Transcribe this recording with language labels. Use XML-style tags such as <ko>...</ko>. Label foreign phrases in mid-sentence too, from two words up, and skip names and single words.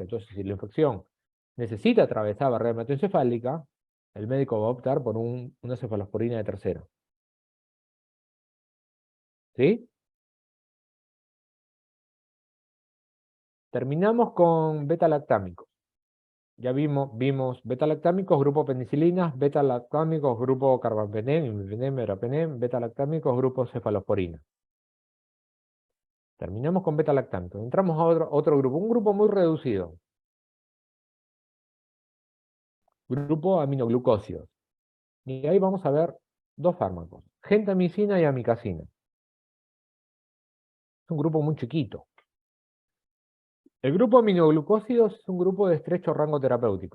<es>Entonces, si la infección necesita atravesar la barrera hematoencefálica, el médico va a optar por una cefalosporina de tercera. ¿Sí? Terminamos con beta-lactámicos. Ya vimos beta-lactámicos, grupo penicilinas, beta-lactámicos, grupo carbapenem, imipenem, meropenem, beta-lactámicos, grupo cefalosporina. Terminamos con beta-lactámicos. Entramos a otro grupo, un grupo muy reducido. Grupo aminoglucósidos. Y ahí vamos a ver dos fármacos, gentamicina y amicacina. Es un grupo muy chiquito. El grupo aminoglucósidos es un grupo de estrecho rango terapéutico.</es>